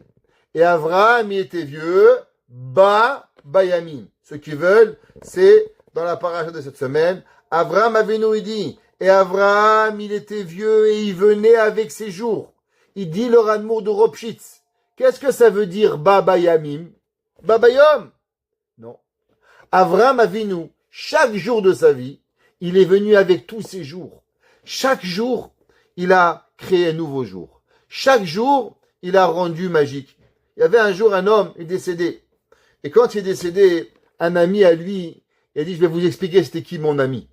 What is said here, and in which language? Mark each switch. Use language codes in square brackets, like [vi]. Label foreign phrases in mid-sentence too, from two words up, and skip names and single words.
[fr] Et Avraham, il était vieux. Bayamim. Ceux qui veulent, c'est dans la paracha de cette semaine. Avraham Avinu, il dit. Et Avraham, il était vieux et il venait avec ses jours. Il dit le Radmour de Ropshitz. Qu'est-ce que ça veut dire Bayamim? Bayom? Non. Avraham Avinu, chaque jour de sa vie, il est venu avec tous ses jours. Chaque jour, il a créé un nouveau jour. Chaque jour, il a rendu magique. Il y avait un jour un homme, il est décédé. Et quand il est décédé, un ami à lui, il a dit, je vais vous expliquer c'était qui mon ami.